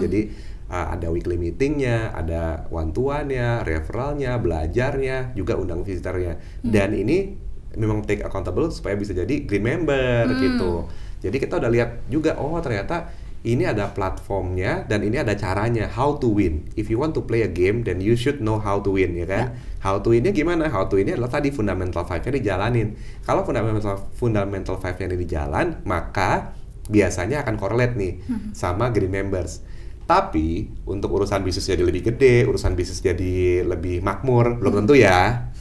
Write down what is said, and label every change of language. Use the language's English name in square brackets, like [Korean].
[Indonesian] Jadi ada weekly meetingnya, ada one-to-one-nya, referralnya, belajarnya, juga undang visitornya. Dan ini memang [English] take accountable [Indonesian] supaya bisa jadi green member gitu. Jadi kita udah lihat juga, ternyata ini ada platformnya dan ini ada caranya, [English] how to win. If you want to play a game, then you should know how to win, [Indonesian] ya kan? [English] How to win-nya gimana? How to win-nya [Indonesian] adalah tadi fundamental 5-nya dijalanin. Kalau fundamental 5-nya ini dijalan, maka biasanya akan correlate nih sama green members. Tapi untuk urusan bisnis jadi lebih gede, urusan bisnis jadi lebih makmur, belum tentu ya.